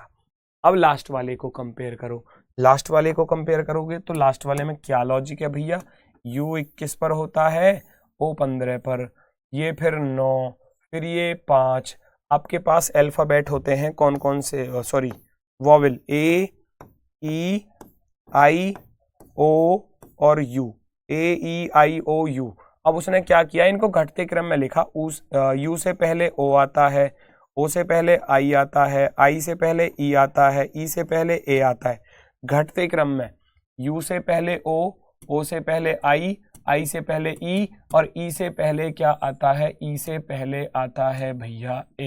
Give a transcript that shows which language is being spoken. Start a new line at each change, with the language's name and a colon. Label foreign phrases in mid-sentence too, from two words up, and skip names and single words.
Hindi: अब लास्ट वाले को कंपेयर करो, लास्ट वाले को कंपेयर करोगे तो लास्ट वाले में क्या लॉजिक है भैया, U 21 पर होता है, O 15 पर, ये फिर 9, फिर ये 5। आपके पास अल्फाबेट होते हैं कौन कौन से,
English: sorry vowel, A E I O और U, A E I O U।
Hindi: अब उसने क्या किया, इनको घटते क्रम में लिखा, U से पहले O आता है, O से पहले I आता है, I से पहले E आता है, E से पहले A आता है, घटते क्रम में U से पहले O, O से पहले I से पहले E और E से पहले क्या आता है, E से पहले आता है भैया A।